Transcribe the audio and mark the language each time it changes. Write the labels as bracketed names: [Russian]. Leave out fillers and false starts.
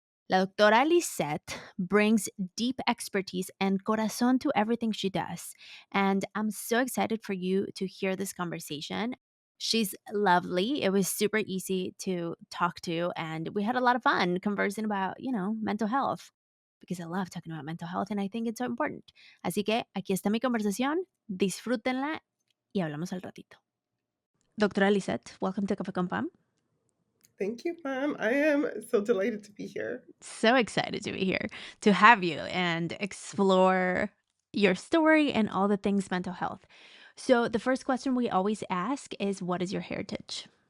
[English] La doctora Lisette brings deep expertise and corazon to everything she does, and I'm so excited for you to hear this conversation. She's lovely. It was super easy to talk to, and we had a lot of fun conversing about, mental health, because I love talking about mental health and I think it's so important. [Spanish] Así que aquí está mi conversación. Disfrútenla y hablamos al ratito. [English] Doctora Lisette, welcome to Café con Pam. Thank you, Pam. I am so delighted to be here. So excited to be here, to have you and explore your story and all the things mental health. So, the first question we always ask is, what is your heritage?